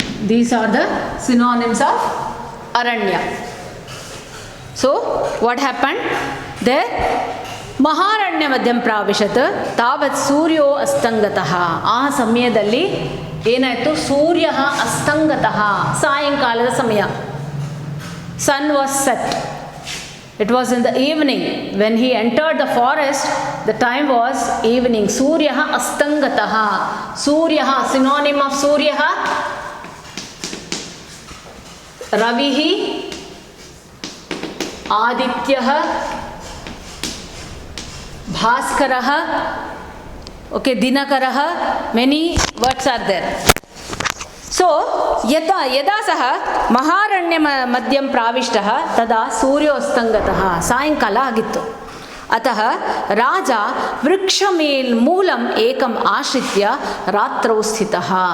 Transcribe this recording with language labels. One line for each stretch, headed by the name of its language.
English: These are the synonyms of aranya. So what happened there?
Sanskrit: ಮಹಾರಣ್ಯ ಮಧ್ಯಂ ಪ್ರಾವಿಶತ್ ತಾವತ್ ಸೂರ್ಯೋ ಅಸ್ತಂಗತಃ.
Kannada: ಆ ಸಮಯದಲ್ಲಿ ಏನಾಯಿತು,
Sanskrit: ಸೂರ್ಯ ಅಸ್ತಂಗತಃ,
Kannada: ಸಾಯಂಕಾಲದ ಸಮಯ.
English: Sun was set. It was in the evening when he entered the forest. The time was evening.
Sanskrit: Surya astangatah.
English: Surya, synonym of Surya, Ravihi, Adityah, Bhaskarah. Okay, Dinakarah. Many words are there.
Sanskrit: So ಯದಾ ಸಹ ಮಹಾರಣ್ಯ ಮಧ್ಯಂ ಪ್ರಾವಿಷ್ಟಃ ತದಾ ಸೂರ್ಯೋಸ್ತಂಗತಃ,
Kannada: ಸಾಯಂಕಾಲ ಆಗಿತ್ತು.
Sanskrit: ಅತಃ ರಾಜ ವೃಕ್ಷಮೂಲಂ ಏಕಂ ಆಶ್ರಿತ್ಯ ರಾತ್ರೌ ಸ್ಥಿತಃ.